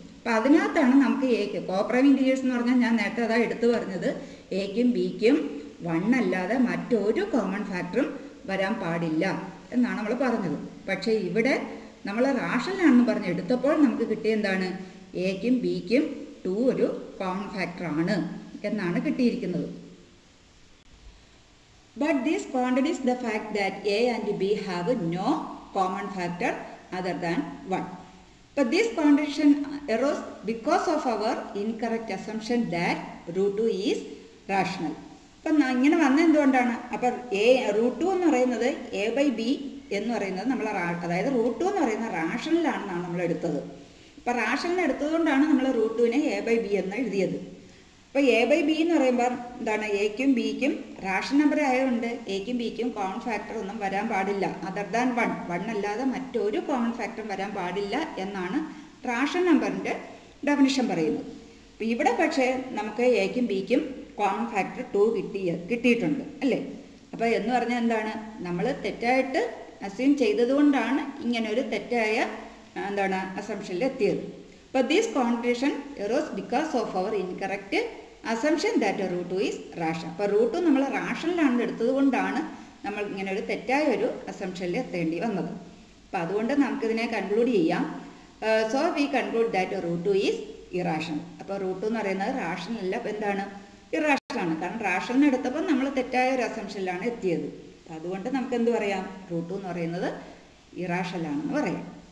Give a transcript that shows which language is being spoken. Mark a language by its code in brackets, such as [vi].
[ml] അപ്പം അതിനകത്താണ് നമുക്ക് എക്ക് കോപ്രൈം ഇൻറ്റിജേഴ്സ് എന്ന് പറഞ്ഞാൽ ഞാൻ നേരത്തെ അതാ എടുത്തു പറഞ്ഞത്, എക്കും ബിക്കും 1 അല്ലാതെ മറ്റൊരു കോമൺ ഫാക്ടറും വരാൻ പാടില്ല എന്നാണ് നമ്മൾ പറഞ്ഞത്. പക്ഷേ ഇവിടെ നമ്മൾ റാഷണലാണെന്ന് പറഞ്ഞ് എടുത്തപ്പോൾ നമുക്ക് കിട്ടിയ എന്താണ്, എക്കും ബിക്കും 2 ഒരു കോമൺ ഫാക്ടറാണ് എന്നാണ് കിട്ടിയിരിക്കുന്നത്. [en] But this contradicts the fact that A and B have no common factor other than 1. But this contradiction arose because of our incorrect assumption that √2 is rational. [ml] അപ്പം ഇങ്ങനെ വന്ന എന്തുകൊണ്ടാണ്, അപ്പം √2 എന്ന് പറയുന്നത് എ ബൈ ബി എന്ന് പറയുന്നത് നമ്മൾ അതായത് √2 എന്ന് പറയുന്ന റാഷണലാണെന്നാണ് നമ്മൾ എടുത്തത്. അപ്പം റാഷണൽ എടുത്തതുകൊണ്ടാണ് നമ്മൾ √2നെ എ ബൈ ബി എന്ന് എഴുതിയത്. അപ്പോൾ എ ബൈ ബി എന്ന് പറയുമ്പോൾ എന്താണ്, എക്കും ബിക്കും റാഷണൽ നമ്പർ ആയതുകൊണ്ട് എക്കും ബിക്കും കോമൺ ഫാക്ടർ ഒന്നും വരാൻ പാടില്ല അതർ ദാൻ 1 അല്ലാതെ മറ്റൊരു കോമൺ ഫാക്ടറും വരാൻ പാടില്ല എന്നാണ് റാഷണൽ നമ്പറിൻ്റെ ഡെഫിനിഷൻ പറയുന്നത്. അപ്പോൾ ഇവിടെ പക്ഷേ നമുക്ക് എക്കും ബിക്കും കോമൺ ഫാക്ടർ 2 കിട്ടിയിട്ടുണ്ട് അല്ലേ. അപ്പോൾ എന്ന് പറഞ്ഞാൽ എന്താണ്, നമ്മൾ തെറ്റായിട്ട് അസ്യൂം ചെയ്തതുകൊണ്ടാണ് ഇങ്ങനൊരു തെറ്റായ എന്താണ് അസംഷനിൽ എത്തിയത്. [en] അപ്പോൾ this contradiction arose because of our incorrect assumption that √2 is rational. [ml] അപ്പോൾ √2 നമ്മൾ റാഷണലാണെന്ന് എടുത്തത് കൊണ്ടാണ് നമ്മൾ ഇങ്ങനെ ഒരു തെറ്റായ ഒരു അസംഷനിൽ എത്തേണ്ടി വന്നത്. അപ്പോൾ അതുകൊണ്ട് നമുക്കിതിനെ കൺക്ലൂഡ് ചെയ്യാം. [en] So we conclude that √2 is irrational. [ml] അപ്പോൾ √2 എന്ന് പറയുന്നത് റാഷണൽ അല്ല, അപ്പോൾ എന്താണ്, ഇറാഷണലാണ്. കാരണം റാഷണൽ എടുത്തപ്പോൾ നമ്മൾ തെറ്റായ ഒരു അസംഷനിലാണ് എത്തിയത്. അപ്പോൾ അതുകൊണ്ട് നമുക്ക് എന്ത് പറയാം, √2 എന്ന് പറയുന്നത് ഇറാഷണലാണെന്ന് പറയാം.